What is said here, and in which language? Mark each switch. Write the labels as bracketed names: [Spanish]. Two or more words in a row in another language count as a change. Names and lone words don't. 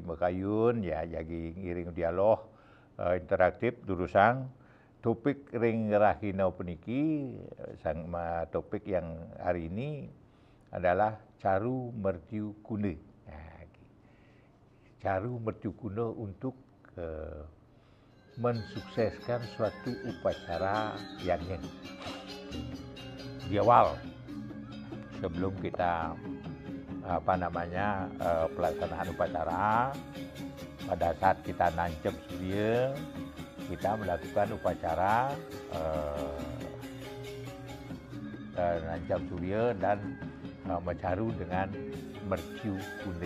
[Balinese] mekayun ya jagi ngiring dialog interaktif durusang topik ring rahina puniki sang topik [Indonesian] yang hari ini adalah [Balinese] caru mertiu kuna. [Indonesian] Caru mertiu kuna untuk mensukseskan suatu upacara yang di awal sebelum kita pelaksanaan upacara, pada saat kita nancep surya kita melakukan upacara nancep surya dan mencaru dengan mercu kuna.